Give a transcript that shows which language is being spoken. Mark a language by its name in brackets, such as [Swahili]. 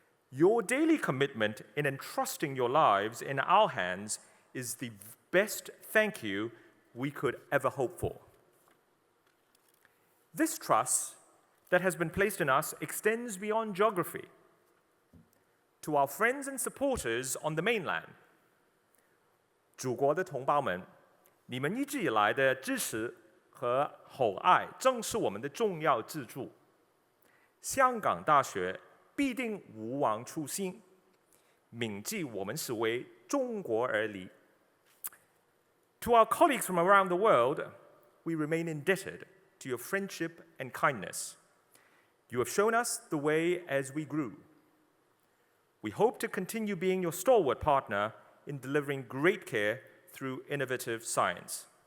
[English] Your daily commitment in entrusting your lives in our hands is the best thank you we could ever hope for. This trust that has been placed in us extends beyond geography. To our friends and supporters on the mainland, [Chinese] 祖国的同胞们，你们一直以来的支持和厚爱正是我们的重要支柱。香港大学必定勿忘初心，铭记我们是为中国而立。 [English] To our colleagues from around the world, we remain indebted to your friendship and kindness. You have shown us the way as we grew. We hope to continue being your stalwart partner in delivering great care through innovative science.